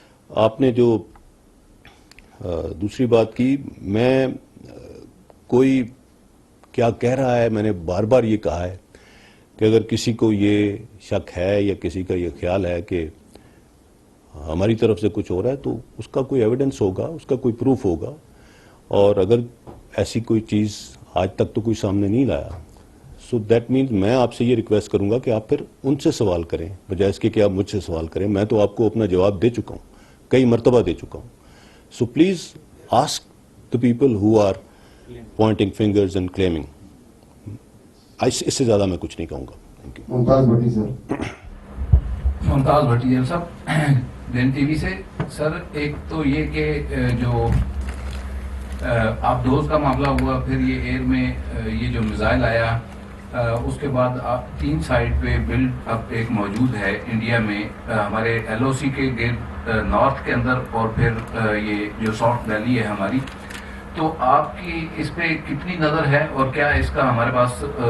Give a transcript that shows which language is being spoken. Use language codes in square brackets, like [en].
[ur] آپ نے جو دوسری بات کی, میں کوئی کیا کہہ رہا ہے, میں نے بار بار یہ کہا ہے کہ اگر کسی کو یہ شک ہے یا کسی کا یہ خیال ہے کہ ہماری طرف سے کچھ ہو رہا ہے تو اس کا کوئی ایویڈنس ہوگا, اس کا کوئی پروف ہوگا, اور اگر ایسی کوئی چیز آج تک تو کوئی سامنے نہیں لایا, [en] so that means [ur] میں آپ سے یہ ریکویسٹ کروں گا کہ آپ پھر ان سے سوال کریں بجائے اس کے کہ آپ مجھ سے سوال کریں. میں تو آپ کو اپنا جواب دے چکا ہوں, کئی مرتبہ دے چکا ہوں. [en] So please ask the people who are pointing fingers and claiming. [ur] اس سے زیادہ میں کچھ نہیں کہوں گا. [en] Thank you. [ur] ممتاز بھٹی سر. ممتاز بھٹی صاحب دین ٹی وی سے. سر ایک تو یہ کہ جو آپ دوست کا معاملہ ہوا, پھر یہ ایئر میں یہ جو میزائل آیا, اس کے بعد آپ 3 سائڈ پہ بلڈ اپ ایک موجود ہے انڈیا میں ہمارے ایل او سی کے گیٹ نارتھ کے اندر, اور پھر یہ جو ساؤتھ ویلی ہے ہماری, تو آپ کی اس پہ کتنی نظر ہے اور کیا اس کا ہمارے پاس